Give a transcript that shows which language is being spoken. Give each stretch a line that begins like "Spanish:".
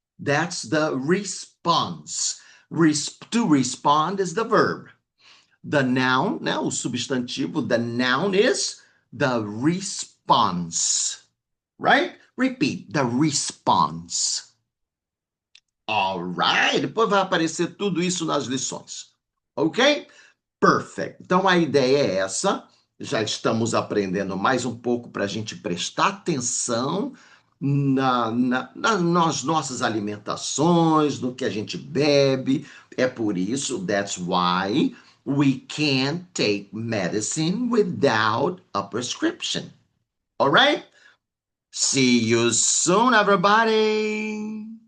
English: That's the response. To respond is the verb. The noun, né,
Portuguese: o substantivo,
English: the noun is the response, right? Repeat, the response. All right,
Portuguese: depois vai aparecer tudo isso nas lições, ok? Perfect. Então a ideia é essa. Já estamos aprendendo mais um pouco para a gente prestar atenção nas nossas alimentações, no que a gente bebe. É por isso,
English: that's why we can't take medicine without a prescription. All right? See you soon, everybody.